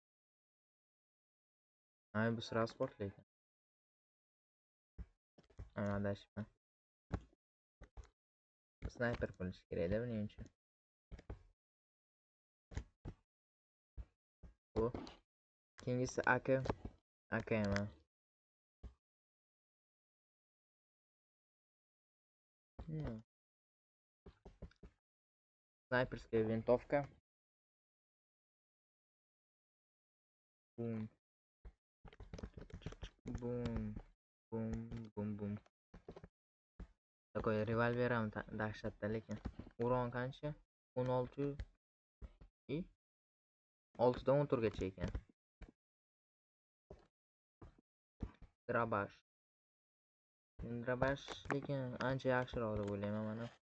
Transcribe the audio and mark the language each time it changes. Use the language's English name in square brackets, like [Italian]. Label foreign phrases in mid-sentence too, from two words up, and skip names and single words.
[Uzbek] Bu transportli ekan. Adashibman. Sniper bo'lishi kerak-da buning uchun. Bu keyingisi AK emas. [Russian] Снайперская винтовка. Бум. Бум. Бум. Бум. Бум. [Uzbek] Такой revolver ham dahshatda, lekin uron qancha? 16 и 6 dan 14 gacha ekan. Drabash lekin ancha yaxshiroq deb o'ylayman mana.